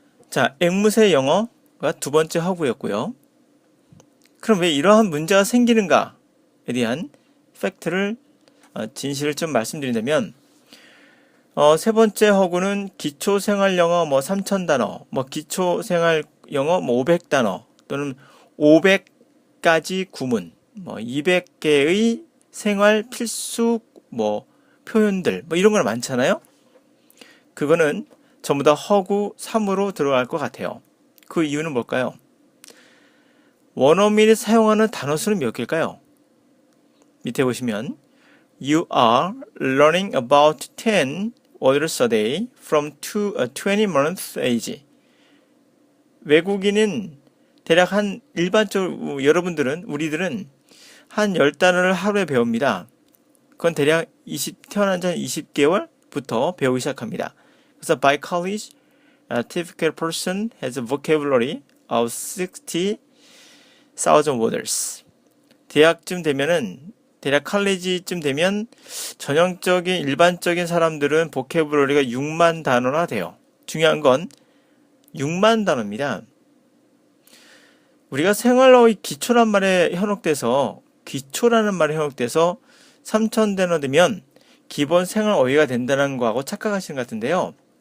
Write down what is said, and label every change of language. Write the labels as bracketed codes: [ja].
[ko] 자, 앵무새 영어가 두 번째 허구였고요. 그럼 왜 이러한 문제가 생기는가에 대한 팩트를 진실을 좀 말씀드린다면 세 번째 허구는 기초생활영어 3000단어, 기초생활 영어 500단어 또는 500가지 구문, 200개의 생활 필수 표현들 이런 거 많잖아요. 그거는 전부 다 허구 3으로 들어갈 것 같아요. 그 이유는 뭘까요? 원어민이 사용하는 단어 수는 몇 개일까요? [en] 밑에 보시면 You are learning about 10 words a day from 20 months age. [ko] 외국인은 대략 일반적으로 우리들은 한 10단어를 하루에 배웁니다. 그건 대략 태어난 지 20개월부터 배우기 시작합니다. 그래서 [en] by college, a typical person has a vocabulary of 60,000 words. [ko] 대학쯤 되면은 대략 칼리지쯤 되면 전형적인 일반적인 사람들은 보캐브러리가 6만 단어나 돼요. 중요한 건 6만 단어입니다. 우리가 생활어의 기초란 말에 현혹돼서 기초라는 말에 현혹돼서 3천 단어 되면 기본 생활어휘가 된다는 거하고 착각하시는 것 같은데요.